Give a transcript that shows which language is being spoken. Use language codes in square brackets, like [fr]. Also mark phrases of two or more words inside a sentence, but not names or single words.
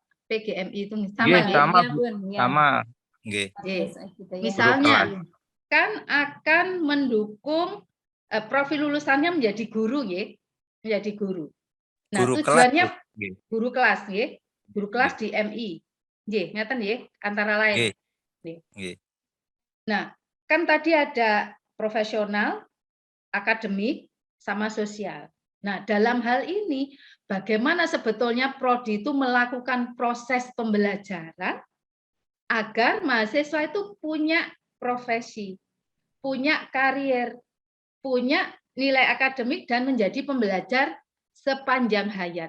[id] PGMI itu sama Nggih, nggih? sama, Ya, Bun, ya. sama nggih. Nggih. Gitu ya. Misalnya kelas. kan akan mendukung profil lulusannya menjadi guru ya, menjadi guru. Nah, Guru tujuannya kelas, nggih. guru kelas ya, guru kelas di MI. Nggih, ngeten ya, antara lain. Nggih. Nah, kan tadi ada profesional, akademik, sama sosial. Nah, dalam hal ini, bagaimana sebetulnya prodi itu melakukan proses pembelajaran agar mahasiswa itu punya profesi, punya karier, punya nilai akademik, dan menjadi pembelajar sepanjang hayat.